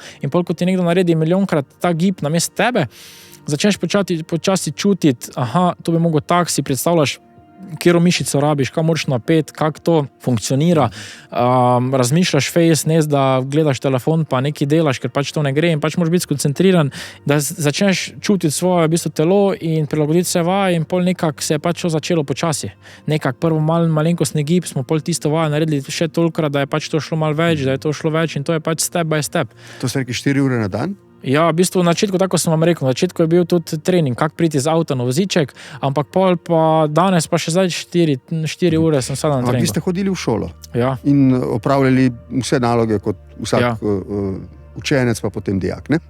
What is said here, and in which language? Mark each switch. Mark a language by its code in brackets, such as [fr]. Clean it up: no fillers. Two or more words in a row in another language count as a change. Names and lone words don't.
[sl] In pol, ko ti nekdo naredi milijonkrat ta gib namesto tebe, začneš počasi čutiti, to bi mogel tak, si predstavljaš, katero mišico rabiš, kaj moraš napeti, kako to funkcionira, razmišljaš fejs, ne da gledaš telefon pa nekaj delaš, ker pač to ne gre in pač moraš biti skoncentriran, da začneš čutiti svoje v bistvu telo in prilagoditi se vaje in pol nekako se je pač to začelo počasi. Nekako prvo malenkostni gib smo pol tisto vaje naredili še tolikrat, da je pač to šlo malo več, da je to šlo več in to je pač [en] step by step. [sl] To ste rekli 4 ure na dan? Ja, v bistvu na začetku, tako sem vam rekel, na začetku je bil tudi trening, kako priti z avta na voziček, ampak pol pa danes pa še zdaj 4 ure sem sada na treningu. Ampak vi ste hodili v šolo in opravljali vse naloge kot vsak učenec pa potem dijak, ne?